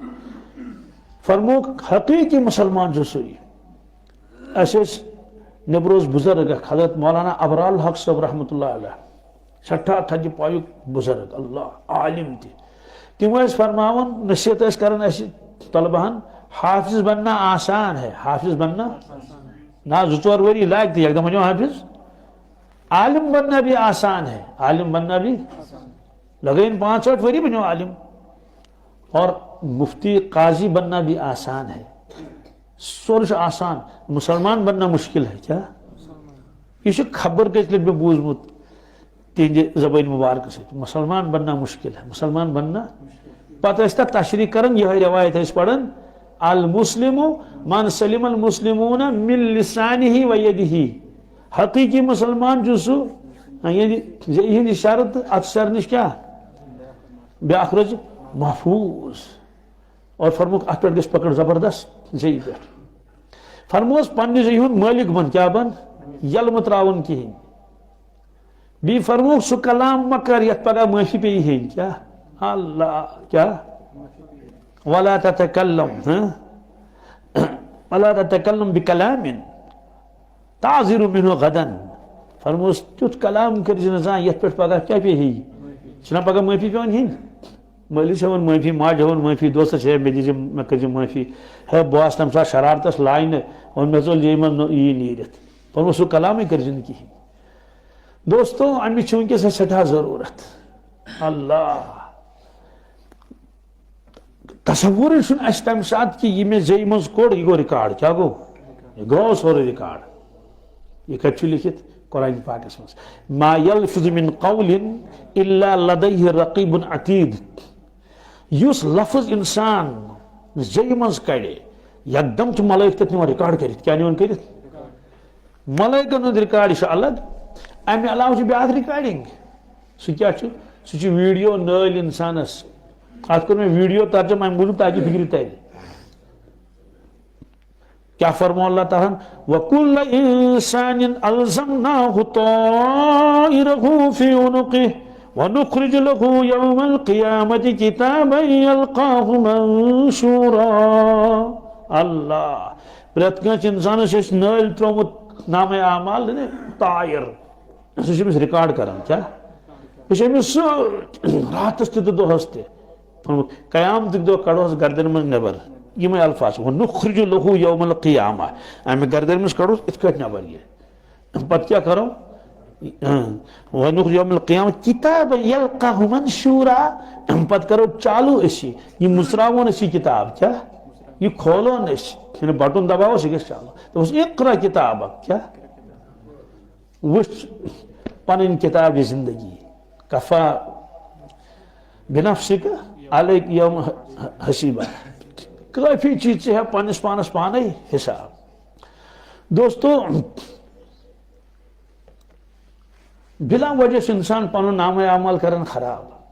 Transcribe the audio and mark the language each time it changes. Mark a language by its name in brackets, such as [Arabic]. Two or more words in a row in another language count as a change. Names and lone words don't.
[Kashmiri] فرموکھ حقیقی مسلمان چھُ سُے اسہِ ٲسۍ نیٚبرٕ اوس بُزرگ اکھ حضرت مولانا ابرال حق صٲب [Arabic] رحمتہ اللہ علیہ [Kashmiri] سٮ۪ٹھاہ تھدِ پایُک بُزرگ اللہ عالم تہِ تِم ٲسۍ فرماوان نصیحت ٲسۍ کران اسہِ طلبہن [Urdu] حافظ بننا آسان ہے حافظ بننا [Kashmiri] نہ 2-4 ؤری لاگہِ تہٕ یکدم بنیو حافظ [Urdu] عالم بننا بھی آسان ہے عالم بننا بھی لگے [Kashmiri] 5-8 ؤری بنیو عالم اور مفتی [Urdu] قاضی بننا بھی آسان ہے [Kashmiri] سورُے آسان [Urdu] مسلمان بننا مشکل ہے کیا یہ [Kashmiri] چھُ خبر کٔژِ لٹہِ مےٚ بوٗزمُت تہنٛدِ زبٲنۍ مبارکہٕ سۭتۍ [Urdu] مسلمان بننا مشکل ہے مسلمان بننا [Kashmiri] پتہٕ ٲسۍ تتھ تشریح کران یِہے روایت ٲسۍ پران [Arabic] المسلم من سلم المسلمون من لسانه و یدہ [Kashmiri] حقیقی مسلمان چھُ سُہ زیٚیہِ ہٕنٛدِ شرط اتھ شر نِش کیٛاہ بیٛاکھ روزِ محفوظ اور فرموکھ اتھ پٮ۪ٹھ گژھِ پکڑ زبردست زیٚیہِ پٮ۪ٹھ فرموس پننہِ زیٚیہِ ہُنٛد مٲلک بن کیٛاہ بن یلہٕ مہٕ تراوُن کِہیٖنۍ بیٚیہِ فرموکھ سُہ کلام مہ کر یتھ پگاہ معٲفی پیٚیہِ ہیٚنۍ کیٛاہ اللہ کیٛاہ [Arabic] ولا تتکلم ولا تتکلم بکلام تعذر منه غدا [Kashmiri] فرموس تیُتھ کلام کٔرزِ نہٕ زانٛہہ یتھ پٮ۪ٹھ پگاہ کیٛاہ پیٚیہِ ہیٚیہِ چھِنہ پگاہ معٲفی پیٚوان ہیٚنۍ مٲلِس چھِ ہٮ۪وان معٲفی ماجہِ ہٮ۪وان معٲفی دوستس ہے مےٚ دِزِ مےٚ کٔرزِ معٲفی ہے بہٕ آسہٕ تمہِ ساتہٕ شرارتس لاینہٕ اور مےٚ ژوٚل یہِ منٛز یی نیٖرِتھ فرموس سُہ کلامٕے کٔرزِ نہٕ کِہیٖنۍ دوستو امِچ چھِ وٕنکیٚس اسہِ سٮ۪ٹھاہ ضروٗرت اللہ تصورٕے چھُنہٕ اسہِ تمہِ ساتہٕ کہِ یہِ مےٚ زیٚیہِ منٛز کوٚڑ یہِ گوٚو رِکاڑ کیٛاہ گوٚو یہِ گوٚو سورُے رِکاڑ یہ کتہِ چھُ لیکھِتھ قرآن پاکس منٛز [Arabic] ما یلفظ من قول الا لدیہ رقیب عتید [Kashmiri] یُس لفظ انسان زیٚیہِ منٛز کڑِ یکدم چھُ ملٲیک تتھ نِوان رِکارڈ کٔرِتھ کیٛاہ نِوان کٔرِتھ ملٲیکن ہُنٛد رِکارڈ یہِ چھُ الگ امہِ علاوٕ چھِ بیٛاکھ رِکارڈِنگ سُہ کیٛاہ چھُ سُہ چھُ ویٖڈیو نٲلۍ انسانس اتھ کوٚر مےٚ ویٖڈیو ترجم امہِ موٗجوٗب تاکہِ فِکرِ ترِ کیا فرمو اللہ تعالیٰ [Arabic] وَكُلَّ إِنسَانٍ أَلْزَمْنَاهُ طَائِرَهُ فِي عُنُقِهِ وَنُخْرِجُ لَهُ يَوْمَ الْقِيَامَةِ كِتَابًا يَلْقَاهُ مَنشُورًا [Kashmiri] اللہ پرٛٮ۪تھ کٲنٛسہِ اِنسانس چھِ أسۍ نٲلۍ ترٛوومُت نامے اعمال طائر سُہ چھُ أمِس رِکارڈ کران کیٛاہ یہِ چھُ أمِس سۭتۍ راتس تہِ تہٕ دۄہس تہِ قیامتٕکۍ دۄہ کڑہوس گردن منٛز نٮ۪بر یِمے الفاظ [Arabic] وَنُخْرِجُ لَهُ يَوْمَ الْقِيَامَةِ [Kashmiri] امہِ گردن منٛز کڑہوس یِتھ کٲٹھۍ نٮ۪بر یہِ پتہٕ کیٛاہ کرو [Arabic] وَنُخْرِجُ يَوْمَ الْقِيَامَةِ كِتَابًا يَلْقَاهُ مَنشُورًا [Kashmiri] پتہٕ کرو چالو أسۍ یہِ مُژراوون أسۍ یہِ کِتاب کیٛاہ یہِ کھولون أسۍ یعنی بٹُن دباووس یہِ گژھِ چالو دوٚپُس اقرا کِتابک کیٛاہ وٕچھ پنٕنۍ کِتاب یہِ زندگی [Arabic] کفا بِنفسِک علیک یوم حسیبہ [Kashmiri] کٲفی چیٖز ژٕ ہیٚہ پننس پانس پانے حساب دوستو بلا وجہ چھُ انسان پنُن نامے اعمال کران خراب